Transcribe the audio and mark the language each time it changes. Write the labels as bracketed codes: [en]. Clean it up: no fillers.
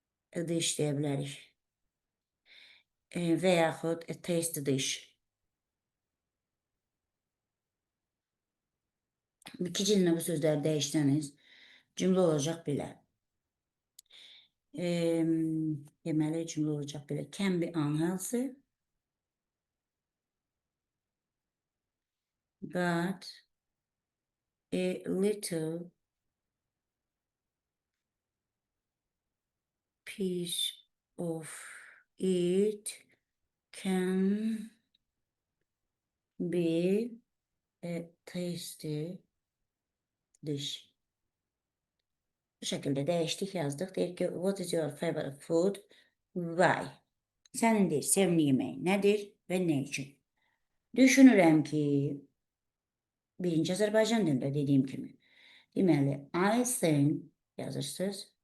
[en] A dish [az] deyə bilərik. Və yaxud [en] a tasty dish. [az] İki cümlə bu sözləri dəyişsəniz, cümlə olacaq belə. Deməli, cümlə olacaq belə. [en] Can be unhealthy, but a little piece of it can be a tasty dish. [az] Bu şəkildə dəyişdik, yazdıq. Deyir ki, [en] what is your favorite food? Why? [az] Sənin deyir, sevimli yeməyin nədir və nə üçün? Düşünürəm ki, birinci Azərbaycan dilində dediyim kimi. Deməli, [en] I think [az] yazırsınız.